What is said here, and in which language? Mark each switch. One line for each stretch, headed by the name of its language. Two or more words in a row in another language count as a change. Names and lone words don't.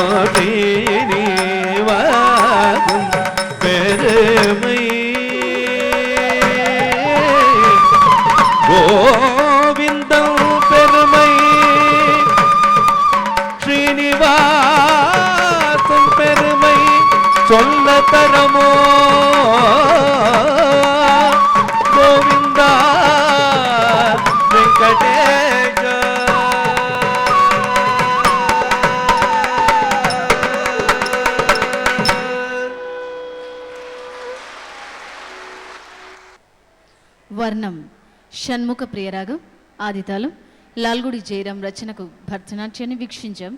Tamil: ஸ்ரீனிவாசம் பெருமை கோவிந்தம் பெருமை ஸ்ரீனிவாசம் பெருமை சொல்ல தரமோ கோவிந்தா வெங்கடேஷ
Telugu: వర్ణం షణ్ముఖ ప్రియరాగం ఆదితాళం లాల్గుడి జయరాం రచనకు భరతనాట్యాన్ని వీక్షించాం.